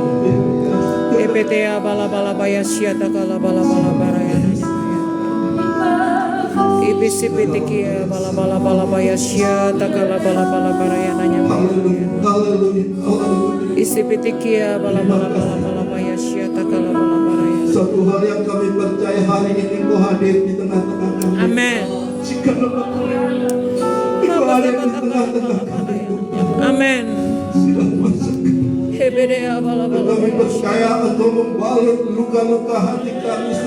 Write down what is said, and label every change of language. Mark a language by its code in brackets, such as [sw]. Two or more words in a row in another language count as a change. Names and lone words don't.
[id] Epetea bala bala baya syata kala bala bala baraya. Ibisipitikia bala bala bala baya syata kala bala bala baraya nanya. Isipitikia bala bala bala bala baya syata kala bala baraya. Satu hal yang kami percaya hari ini Engkau hadir di tengah-tengah kami. Amin. Jikalau Engkau hadir di tengah-tengah kami. Amin. Silakan masuk. Hebedea bala bala Kami baya. percaya Engkau membalut luka-luka hati kami saat